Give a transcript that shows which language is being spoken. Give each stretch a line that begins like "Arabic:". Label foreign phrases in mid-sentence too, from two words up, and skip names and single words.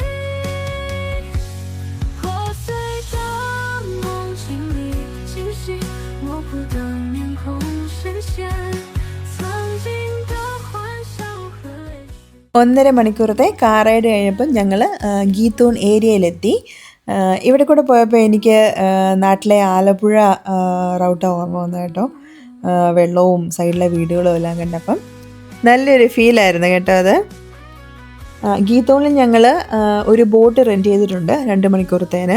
Chinese: 破碎的梦境里，清晰模糊的面孔深陷，曾经的欢笑和泪水。
Malayalam: 1.5 മണിക്കൂറത്തെ
English: car ride
Malayalam: കഴിഞ്ഞപ്പോൾ ഞങ്ങൾ ഗീത്തൂൺ ഏരിയയിലെത്തി. ഇവിടെ കൂടെ പോയപ്പോൾ എനിക്ക് നാട്ടിലെ ആലപ്പുഴ റൗട്ടാണ് ഓർമ്മ വന്നത് കേട്ടോ. വെള്ളവും സൈഡിലെ വീടുകളും എല്ലാം കണ്ടപ്പം നല്ലൊരു ഫീലായിരുന്നു കേട്ടോ അത്. ഗീത്തൂണിൽ ഞങ്ങൾ ഒരു
English: boat rent
Malayalam: ചെയ്തിട്ടുണ്ട് 2 മണിക്കൂറത്തേന്.